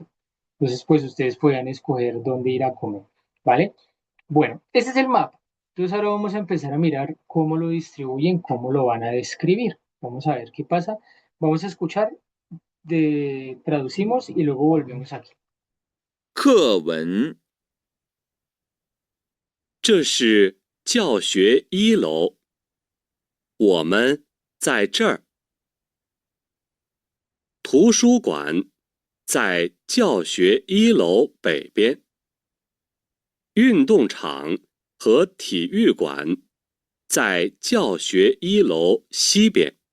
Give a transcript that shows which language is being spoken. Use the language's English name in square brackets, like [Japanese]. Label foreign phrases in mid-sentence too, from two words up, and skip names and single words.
[Spanish] Entonces, pues ustedes podían escoger dónde ir a comer, ¿vale? Bueno, ese es el mapa. Entonces ahora vamos a empezar a mirar cómo lo distribuyen, cómo lo van a describir. Vamos a ver qué pasa. Vamos a escuchar, traducimos y luego volvemos aquí. [Chinese] 课文，这是教学一楼，我们在这儿。图书馆在教学一楼北边，运动场和体育馆在教学一楼西边。